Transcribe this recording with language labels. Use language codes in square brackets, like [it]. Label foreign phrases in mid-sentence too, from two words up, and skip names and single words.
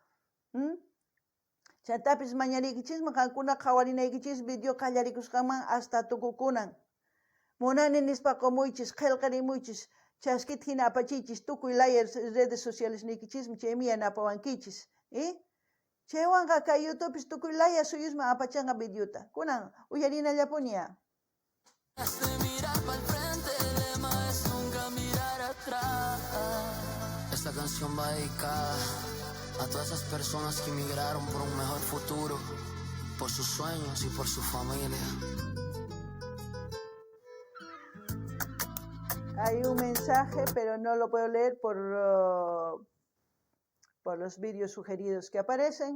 [qu] Chaytapis mañariykichisman qankuna qhawarinaykichis video qallarikusqaman hasta tukukunan. Munani nispa qumuychis, qillqirimuychis, chaskita hina apachiychis, tukuy laya [es] redes sociales [qu] niykichismi chaymi yanapawankichis, chaywanqa kay YouTubepis tukuy laya suyusman apachanqa videota. Kunan uyarinallapuña. [es] Esta canción va dedicada a todas esas personas que emigraron por un mejor futuro, por sus sueños y por su familia. Hay un mensaje, pero no lo puedo leer por los vídeos sugeridos que aparecen.